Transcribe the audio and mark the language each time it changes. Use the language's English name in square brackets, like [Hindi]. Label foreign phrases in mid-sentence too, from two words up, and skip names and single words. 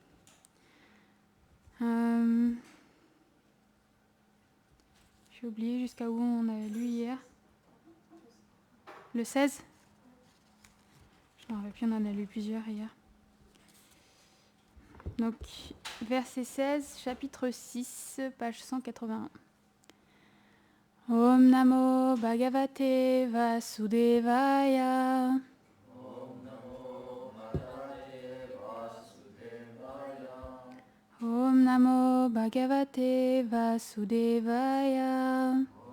[French] J'ai oublié jusqu'à où on avait lu hier. Le 16 ? Je ne me rappelle plus, on en a lu plusieurs hier. Donc, verset 16, chapitre 6, page 181. [Sanskrit] ॐ नमो भगवते वासुदेवाय. ॐ नमो भगवते वासुदेवाय.